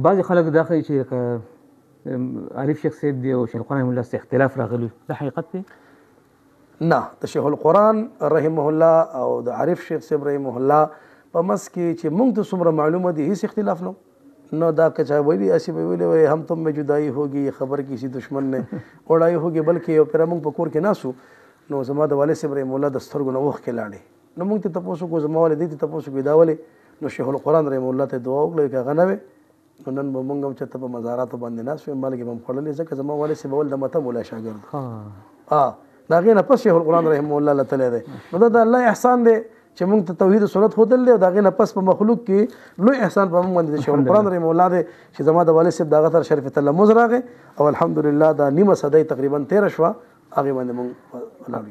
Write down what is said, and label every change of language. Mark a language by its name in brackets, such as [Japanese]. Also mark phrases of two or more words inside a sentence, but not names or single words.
[Pashto] بعضې خلک دا ښایي چې عارف شیخ صاحب دی او شیخ القرآن [Arabic] رحمه الله [Pashto] سره اختلاف راغلی دا حقیقت دی نه د شیخ القرآن [Arabic] رحمه الله [Pashto] او د عارف شیخ صاحب [Arabic] رحمه الله [Pashto] په منځ کې چې موږ ته څومره معلومه دي هیڅ اختلاف نو دا که چا ویلي ایسے به ویلي وای [Urdu] هم تم میں جدائی ہوگی خبر کسی دشمن نے اڑائی ہوگی [Pashto] بلکې یو پره موږ په کور کې ناسو نو زما د والد صاحب [Arabic] رحمه الله [Pashto] د سترګو نه اوښکې لاړې نو موږ ته تپوس وکړو زما والد دې ته تپوس وکړو دا ولې نو شیخ القرآن [Arabic] رحمه الله [Pashto] ته دعا وکړه که هغه نه وی نو نن به موږ هم چېرته په مزاراتو باندې ناست وو مالګې به هم خوړلې ځکه زما والد صاحب اول د مته مولا شاګرد د هغې نه پس شیخ القرآن [Arabic] رحمه الله [Pashto] له تللی دی نو دا د الله احسان دی چې موږ ته توحید سنت ښودل دی او د هغې نه پس په مخلوق کې لوی احسان په موږ باندې د شیخ القرآن [Arabic] رحمه الله [Pashto] دی چې زما د والد صاحب د هغه سره شرف تلمذ راغی او الحمدلله دا نیمه صدۍ تقریبا تېره شوه هغې باندې موږ